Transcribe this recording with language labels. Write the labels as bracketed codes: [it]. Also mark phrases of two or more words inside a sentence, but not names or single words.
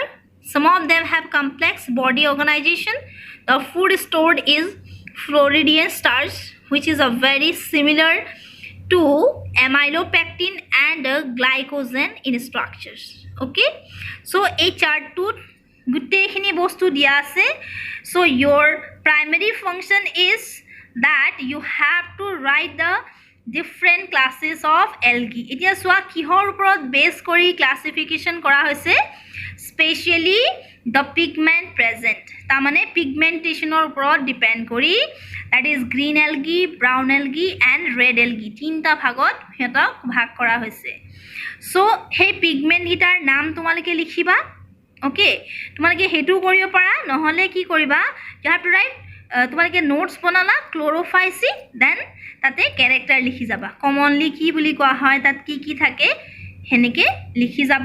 [en] Some of them have complex body organization. The food stored is Floridian starch, which is a very similar to amylopectin and glycogen in structures. Okay, so a chart [as] to গোটেইখিনি বস্তু দিয়া আছে. [en] So your primary function is that you have to write the different classes of algae. [as] এতিয়া চোৱা কিহৰ ওপৰত base কৰি classification কৰা হৈছে [en] specially the pigment present, [as] তাৰমানে পিগমেণ্টেশ্যনৰ ওপৰত ডিপেণ্ড কৰি, [en] that is green algae, brown algae and red algae, [as] তিনিটা ভাগত সিহঁতক ভাগ কৰা হৈছে। চ' সেই পিগমেণ্টকেইটাৰ নাম তোমালোকে লিখিবা। অ'কে, তোমালোকে সেইটোও কৰিব পাৰা, নহ'লে কি কৰিবা, [en] you have to write, [as] তোমালোকে নোটছ বনালা ক্ল'ৰ'ফাইচিক, দেন তাতে কেৰেক্টাৰ লিখি যাবা, কমনলি কি বুলি কোৱা হয়, তাত কি কি থাকে সেনেকৈ লিখি যাবা।